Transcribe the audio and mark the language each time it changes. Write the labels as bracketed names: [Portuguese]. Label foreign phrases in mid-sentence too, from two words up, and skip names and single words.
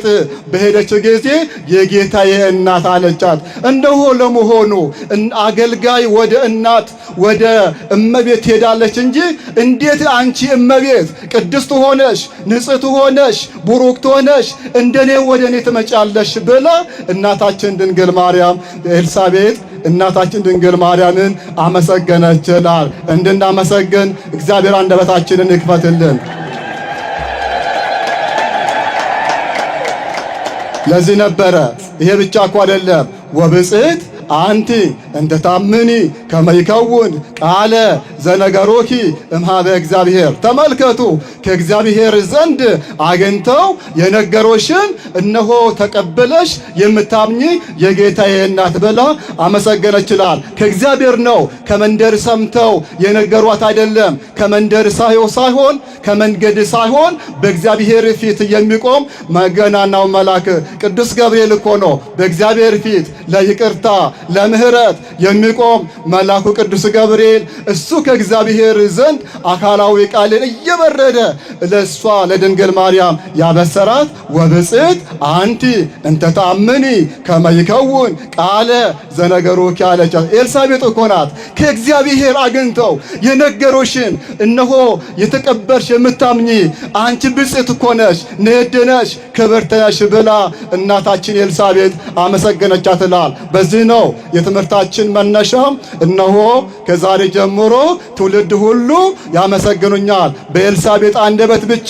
[Amharic] በሄደች ጊዜ የጌታዬ እናት አለቻት። እንደሆ ለመሆኑ አገልጋይ ወደ እናት ወደ እመቤት ሄዳለች እንጂ እንዴት አንቺ እመቤት ቅድስት ሆነሽ ንጽሕት ሆነሽ ቡሩክት ሆነሽ እንደኔ ወደ እኔ ትመጫለሽ ብላ እናታችን ድንግል ማርያም ኤልሳቤጥ እናታችን ድንግል ማርያምን አመሰገነችላል። እንድናመሰግን እግዚአብሔር አንደበታችንን ይክፈትልን። ለዚህ ነበረ። ይሄ ብቻ እኮ አይደለም። [Geez] ወብጽሕት አንቲ እንተ ታምኒ ከመ ይከውን ቃለ ዘነገሮኪ እምኀበ እግዚአብሔር። [Amharic] ተመልከቱ ከእግዚአብሔር ዘንድ አግኝተው የነገሮሽን እነሆ ተቀበለሽ የምታምኚ የጌታዬ እናት ብላ አመሰገነችላል። ከእግዚአብሔር ነው። ከመንደር ሰምተው የነገሯት አይደለም። ከመንደር ሳይሆን ከመንገድ ሳይሆን በእግዚአብሔር ፊት የሚቆም መገናናው መልአክ ቅዱስ ገብርኤል እኮ ነው። በእግዚአብሔር ፊት ለይቅርታ ለምህረት የሚቆም መልአኩ ቅዱስ ገብርኤል እሱ ከእግዚአብሔር ዘንድ አካላዊ ቃልን እየበረደ ለሷ ለድንግል ማርያም ያበሰራት [Geez] ወብጽሕት አንቲ እንተ ታምኒ ከመ ይከውን ቃለ ዘነገሮኪ [Amharic] አለቻት። ኤልሳቤጥ እኮ ናት። ከእግዚአብሔር አግኝተው የነገሮሽን እነሆ የተቀበልሽ የምታምኚ አንቺ ብጽዕት እኮ ነሽ፣ ንዕድ ነሽ፣ ክብርት ነሽ ብላ እናታችን ኤልሳቤጥ አመሰገነቻት ይላል። በዚህ ነው የትምህርታችን መነሻ። እነሆ ከዛሬ ጀምሮ ትውልድ ሁሉ ያመሰግኑኛል። በኤልሳቤጥ አንደበት ብቻ